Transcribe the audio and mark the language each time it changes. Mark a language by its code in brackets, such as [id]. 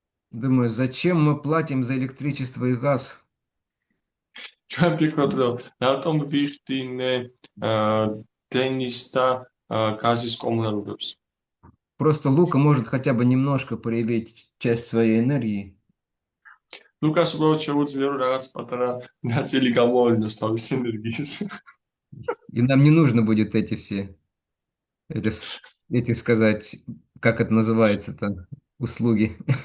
[ru] Думаю, зачем мы платим за электричество и газ? [ka] ჩვენ ვფიქრობთ, რომ რატომ ვიხდინე დენის და газის კომუნალურებს. [ru] Просто Лука может хотя бы немножко проявить часть своей энергии. [ka] ლუკას უბრალოდ შეუძლია, რომ რაღაც პატარა ნაწილი გამოავლინოს თავის ენერგიის. [ru] И нам не нужно будет эти все, эти сказать, как это называется-то, услуги.